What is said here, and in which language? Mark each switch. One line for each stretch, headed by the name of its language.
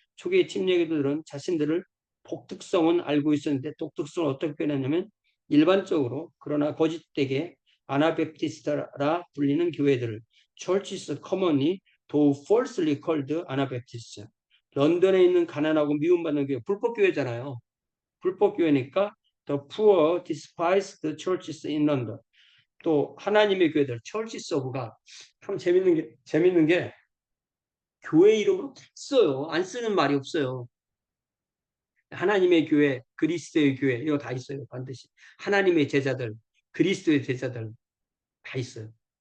Korean: 초기 침례교도들은 자신들을 복특성은 알고 있었는데 독특성을 어떻게 표현하냐면 일반적으로 그러나 거짓되게 아나베프티스트라 불리는 교회들을
English: churches commonly though falsely called
Korean: 아나베프티스트. 런던에 있는 가난하고 미움받는 교회, 불법교회잖아요. 불법교회니까
English: the poor despise the churches in London.
Korean: 또 하나님의 교회들,
English: Churches of God.
Korean: 참 재밌는 게 교회 이름으로 다 써요. 안 쓰는 말이 없어요. 하나님의 교회, 그리스도의 교회 이거 다 있어요. 반드시 하나님의 제자들, 그리스도의 제자들 다 있어요.